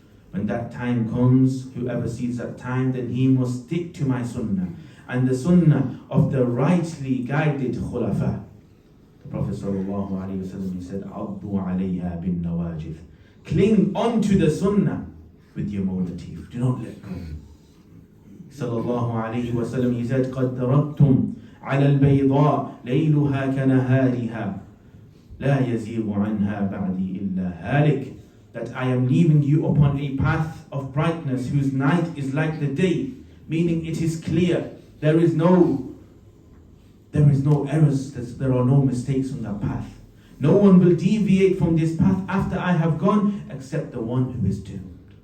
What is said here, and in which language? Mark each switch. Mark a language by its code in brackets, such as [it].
[en] When that time comes, whoever sees that time, then he must stick to my sunnah and the sunnah of the rightly guided khulafa. The Prophet sallallahu alaihi wasallam, he said, [ar] عَضُّوا عَلَيْهَا بِالنَّوَاجِذِ. [en] Cling onto the sunnah with your motive. Do not let go. [ar] Sallallahu alaihi wasallam, [en] he said, [ar] قَدْ تَرَكْتُمْ عَلَى الْبَيْضَاءِ لَيْلُهَا كَنَهَارِهَا لَا يَزِيغُ عَنْهَا بَعْدِي إِلَّا هَالِكٌ. [en] That I am leaving you upon a path of brightness whose night is like the day, meaning it is clear. There is no errors, there are no mistakes on that path. No one will deviate from this path after I have gone, except the one who is doomed.